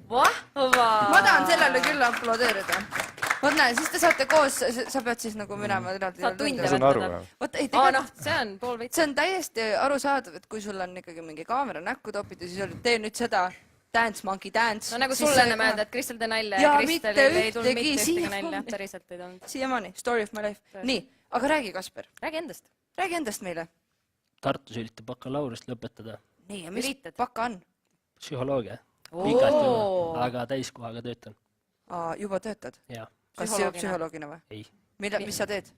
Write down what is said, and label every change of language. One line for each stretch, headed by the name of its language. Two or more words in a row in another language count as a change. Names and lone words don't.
Estonian: Ma tahan sellele küll aplodeerida. vot näe, siis te saate koos, sa pead siis nagu minema Saad tunde ma saan aru, jah. Vot ei, Aa, tegelikult see on pool veits. see on täiesti arusaadav, et kui sul on ikkagi mingi kaamera näkku topitud, siis öeldud, tee nüüd seda Dance Monkey Dance. No nagu sulle enne öelda, et Kristel tee nalja Jaa, ja mitte Kristelil ei tulnud ühtegi, mitte ühtegi siiamaani. nalja. Päriselt ei tulnud. Siiamaani,
English: story of my life.
Estonian: Nii, aga räägi, Kasper, Räägi endast. räägi endast meile. Tartus üritab bakalaureust lõpetada Nii, ja mis Üritad? baka on? psühholoogia. Oo. Pikalt juba, aga täiskohaga töötan. Juba töötad? Ja Kas Psühholoogina? psühholoogina või? ei, Mis sa teed?